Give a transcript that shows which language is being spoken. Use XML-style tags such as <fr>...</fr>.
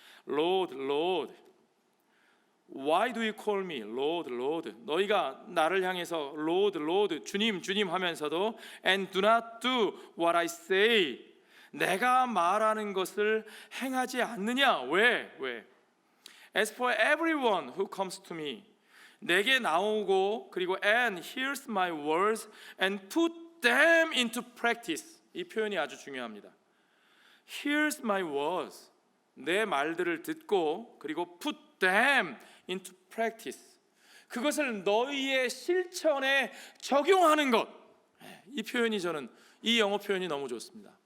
<en>Lord, Lord, why do you call me Lord, Lord?</en> <ko>너희가 나를 향해서</ko> <en>Lord, Lord,</en> <ko>주님, 주님 하면서도</ko> <en>and do not do what I say,</en> <ko>내가 말하는 것을 행하지 않느냐? 왜?</ko> <en>As for everyone who comes to me,</en> <ko>내게 나오고 그리고</ko> <en>and hears my words and put them into practice.</en> <ko>이 표현이 아주 중요합니다.</ko> <en>Hears my words,</en> <ko>내 말들을 듣고 그리고</ko> <en>put them into practice,</en> <ko>그것을 너희의 실천에 적용하는 것. 이 표현이 저는 이 영어 표현이 너무 좋습니다.</ko>